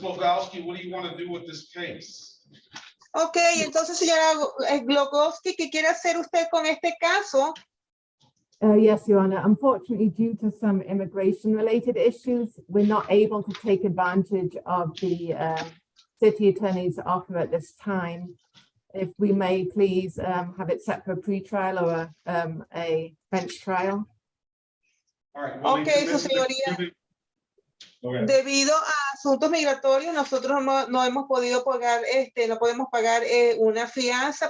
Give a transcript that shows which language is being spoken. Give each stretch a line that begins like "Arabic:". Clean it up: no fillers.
English: Glogowski, what do you want to do with this case?
Spanish: Ok, entonces, señora Glogowski, ¿qué quiere hacer usted con este caso?
English: Yes, Your Honor. Unfortunately, due to some immigration-related issues, we're not able to take advantage of the city attorney's offer at this time. If we may please have it set for a pre-trial or a bench trial. All right.
Spanish: Ok, su señoría. Debido a asuntos migratorios, nosotros no hemos podido pagar, no podemos pagar una fianza.